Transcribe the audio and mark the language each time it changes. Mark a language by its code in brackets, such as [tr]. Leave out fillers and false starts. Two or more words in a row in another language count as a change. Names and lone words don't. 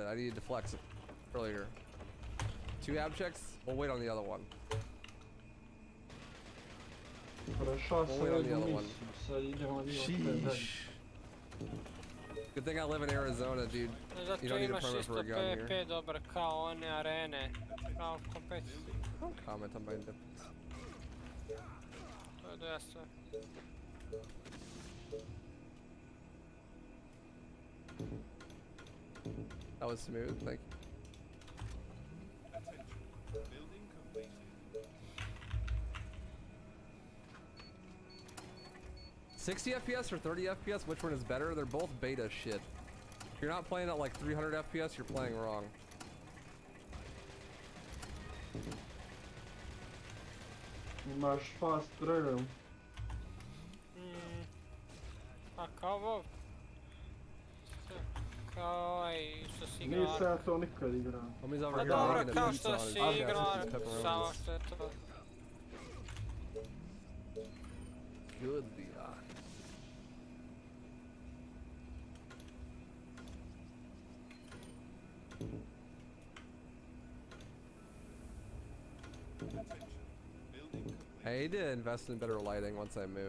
[en] I needed to flex it earlier. 2 ab checks. We'll wait on the other one. We'll wait on the other one. Sheesh. Good thing I live in Arizona, dude. You don't need a permit for a gun here. [hr] PvP dobar kao one arene. Kao kompetitiv. [en] Don't comment on my nipples. [hr] To je dosta. [en] That was smooth, thank you. 60 FPS or 30 FPS, which one is better? They're both beta shit. If you're not playing at like 300 FPS, you're playing wrong. [hr] Imaš [en] fast travel. [hr] A kao ovo? Kao ovaj što si igrao. Nisam ja to nikad igrao. Pa dobro, kao što si igrao, samo što je to. [en] Good Leon. I need to invest in better lighting once I move.